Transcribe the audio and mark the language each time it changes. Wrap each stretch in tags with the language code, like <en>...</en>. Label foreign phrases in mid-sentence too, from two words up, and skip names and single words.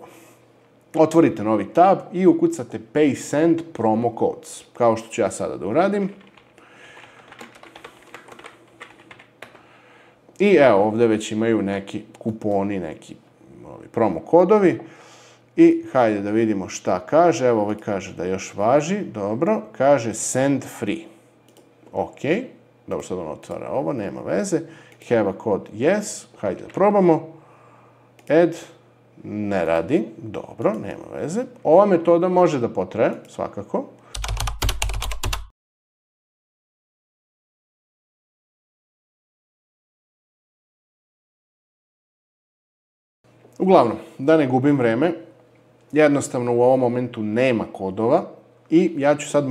<sr>Otvorite novi tab i ukucate PaySend</sr> <en>promo codes,</en> <sr>kao što ću ja sada da uradim. I evo, ovde već imaju neki kuponi, neki promo kodovi. I hajde da vidimo šta kaže. Evo, ovaj kaže da još važi. Dobro. Kaže</sr> <en>send free.</en> <sr>Ok. Dobro, sad on otvara ovo, nema veze.</sr> <en>Have a code, yes.</en> <sr>Hajde da probamo. Add. Ne radi. Dobro, nema veze. Ova metoda može da potraje, svakako. Uglavnom, da ne gubim vreme, jednostavno u ovom momentu nema kodova i ja ću sad</sr>